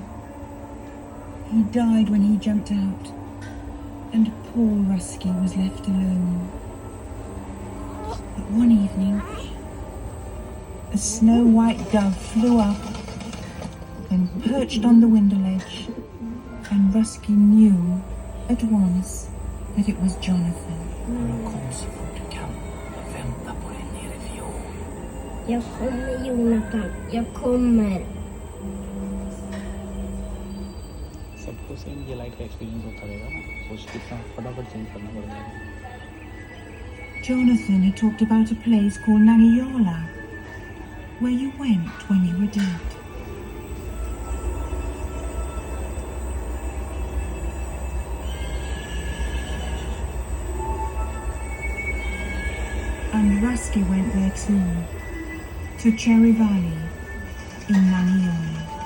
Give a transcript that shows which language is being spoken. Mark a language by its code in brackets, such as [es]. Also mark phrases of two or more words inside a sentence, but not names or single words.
[en] He died when he jumped out, and poor Rusky was left alone. But one evening, a snow-white dove flew up and perched on the window ledge, and Rusky knew at once that it was Jonathan. [sv] Jag kommer, Juninacken. Jag kommer. [hi] सबको सेम ये लाइट का एक्सपीरियंस होता रहेगा ना, सोच कितना फटाफट चेंज करना पड़ता है. [en] Jonathan had talked about a place called Nangiyola, where you went when you were dead. And Rusky went there too, to Cherry Valley in Nangiyola.